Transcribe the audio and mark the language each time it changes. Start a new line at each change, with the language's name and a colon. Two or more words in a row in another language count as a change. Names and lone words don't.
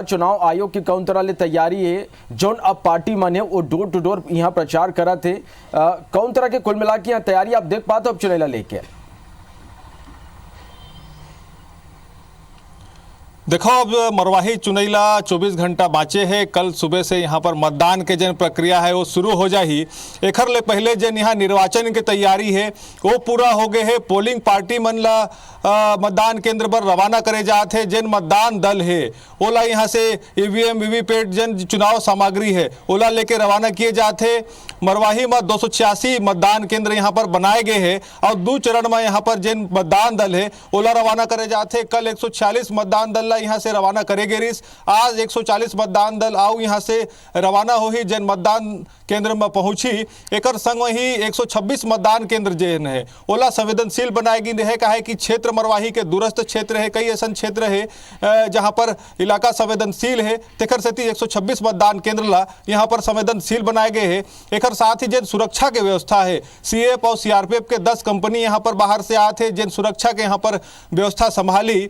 Chhattisgarhi: चुनाव आयोग की कौन तरह ले तैयारी है जो अब पार्टी मन है वो
English: door to door
Chhattisgarhi: यहाँ प्रचार करा थे? कौन तरह के कुल मिला के यहाँ तैयारी आप देख पा था अब चुनाव लेके? देखो, अब मरवाही चुनैला 24 घंटा बाँचे है। कल सुबह से यहाँ पर मतदान के जन प्रक्रिया है वो शुरू हो जाही। एखर ले पहले जन यहाँ निर्वाचन की तैयारी है वो पूरा हो गए है। पोलिंग पार्टी मन ला मतदान केंद्र पर रवाना करे जाते हैं। जन मतदान दल है ओला यहाँ से ईवीएम वीवीपैट जन चुनाव सामग्री है ओला लेके रवाना किए जाते। मरवाही में 286 मतदान केंद्र यहाँ पर बनाए गए हैं और 2 चरण में यहाँ पर जन मतदान दल है ओला रवाना करे जाते। कल 146 मतदान दल यहाँ से रवाना करेगे रिस। आज 140 मतदान दल आओ यहाँ से रवाना हो ही जन मतदान केंद्र में पहुंची। एकर संग ही 126 मतदान केंद्र जन है ओला संवेदनशील बनाएगी है। कहे कि क्षेत्र मरवाही के दूरस्थ क्षेत्र है, कई ऐसा क्षेत्र है जहां पर इलाका संवेदनशील है। तेकर से 126 मतदान केंद्र ला यहाँ पर संवेदनशील बनाए गए हैं। एकर साथ ही जन सुरक्षा के व्यवस्था है। सीएएफ और सीआरपीएफ के 10 कंपनी यहाँ पर बाहर से आते जन सुरक्षा के यहाँ पर व्यवस्था संभाली।